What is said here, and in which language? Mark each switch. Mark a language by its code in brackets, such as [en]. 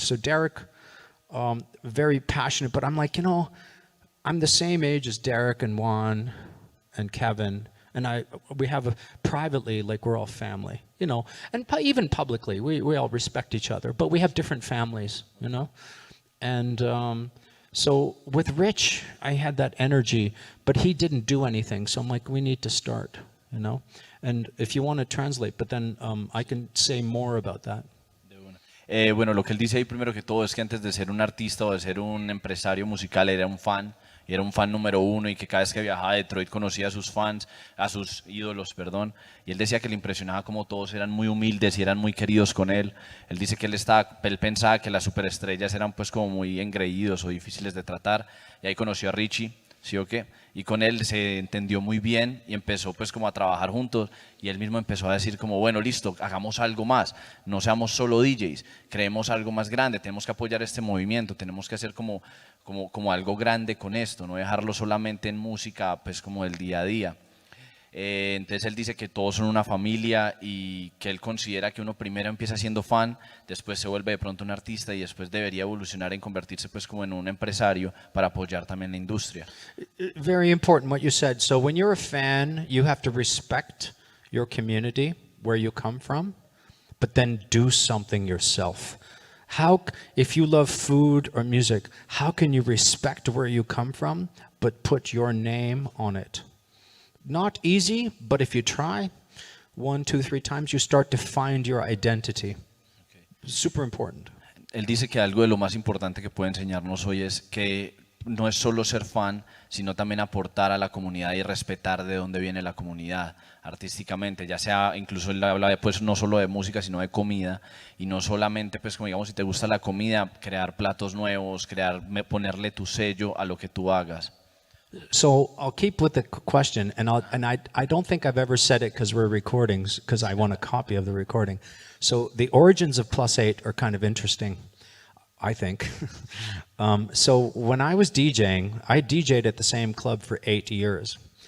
[en] So Derek, very passionate, but I'm like, I'm the same age as Derek and Juan and Kevin, and we have privately, like we're all family, and even publicly, we all respect each other, but we have different families, And so with Rich, I had that energy, but he didn't do anything, so I'm like, we need to start, And if you want to translate, but then I can say more about that. [es] Bueno, lo que él dice ahí primero que todo es que antes de ser un artista o de ser un empresario musical era un fan, y era un fan número 1, y que cada vez que viajaba a Detroit conocía a sus fans, a sus ídolos, perdón, y él decía que le impresionaba como todos eran muy humildes y eran muy queridos con él. Él dice que él pensaba que las superestrellas eran pues como muy engreídos o difíciles de tratar, y ahí conoció a Richie, ¿sí o qué? Y con él se entendió muy bien y empezó pues como a trabajar juntos, y él mismo empezó a decir como, bueno, listo, hagamos algo más, no seamos solo DJs, creemos algo más grande, tenemos que apoyar este movimiento, tenemos que hacer como algo grande con esto, no dejarlo solamente en música pues como del día a día. Entonces él dice que todos son una familia, y que él considera que uno primero empieza siendo fan, después se vuelve de pronto un artista, y después debería evolucionar en convertirse pues como en un empresario para apoyar también la industria. [en] Very important what you said. So when you're a fan, you have to respect your community, where you come from, but then do something yourself. If you love food or music, how can you respect where you come from, but put your name on it? not easy, but if you try 1, 2, 3 times, you start to find your identity. Super important. [es] Él dice que algo de lo más importante que puede enseñarnos hoy es que no es solo ser fan, sino también aportar a la comunidad y respetar de dónde viene la comunidad artísticamente, ya sea, incluso él habla de, pues no solo de música, sino de comida, y no solamente, pues como digamos, si te gusta la comida, crear platos nuevos, ponerle tu sello a lo que tú hagas. [en] So I'll keep with the question, and I don't think I've ever said it because we're recording, because I want a copy of the recording. So the origins of +8 are kind of interesting, I think. So when I was DJing, I DJed at the same club for 8 years.